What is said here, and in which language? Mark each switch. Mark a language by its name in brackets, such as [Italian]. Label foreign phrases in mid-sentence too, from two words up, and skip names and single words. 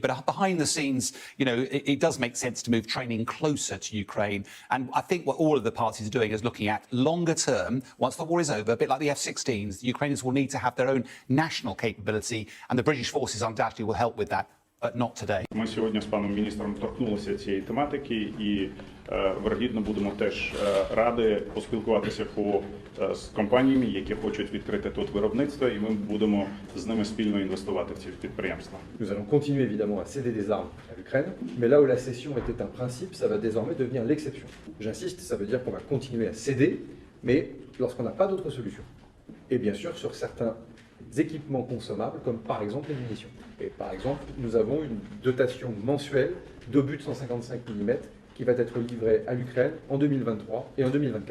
[English] But behind the scenes, you know, it does make sense to move training closer to Ukraine. And I think what all of the parties are doing is looking at longer term, once the war is over, a bit like the F-16s, the Ukrainians will need to have their own national capability, and the British forces undoubtedly will help with that. But not today. [Ukrainian] Ми сьогодні з паном міністром торкнулися цієї тематики і вірогідно будемо теж раді поспілкуватися з компаніями, які хочуть відкрити тут виробництво, і ми будемо з ними спільно інвестувати в ці підприємства. [French] Nous allons continuer évidemment à céder des armes à l'Ukraine, mais là où la cession était un principe, ça va désormais devenir l'exception. J'insiste, ça veut dire qu'on va continuer à céder, mais lorsqu'on n'a pas d'autre solution. Et bien sûr sur certains équipements consommables, comme par exemple les munitions. Et par exemple, nous avons une dotation mensuelle d'obus de 155 mm qui va être livrée à l'Ukraine en 2023 et en 2024.